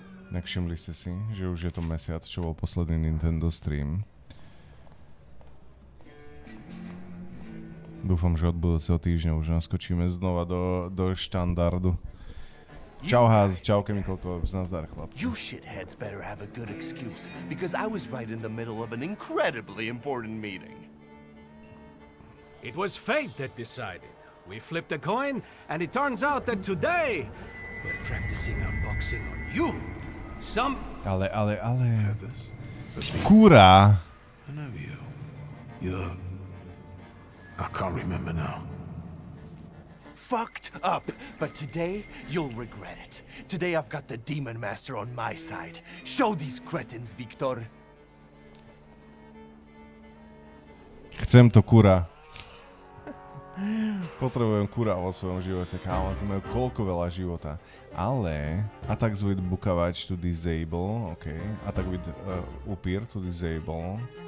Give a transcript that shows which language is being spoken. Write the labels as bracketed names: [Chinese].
[Slovak] Všimli ste si, že už je to mesiac, čo bol posledný Nintendo stream. Dúfam, že od budúceho týždňa už naskočíme znova do štandardu. Čau Haz, čau Chemicalko, nazdar chlapci. [English] You shitheads better have a good excuse, because I was right in the middle of an incredibly important meeting. It was fate that decided. We flipped a coin, and it turns out that today we're practicing our boxing on you. [Slovak] Ale... Kúra! [English] I know you. You're... I can't remember now. Fucked up, but today you'll regret it. Today I've got the Demon Master on my side. Show these cretins, Victor. [Slovak] Chcem to kura. Potrebujem kura vo svojom živote, kámo, to majú koľko veľa života. Ale [English] attack with Bukavač to disable, ok. Attack with Upir to disable.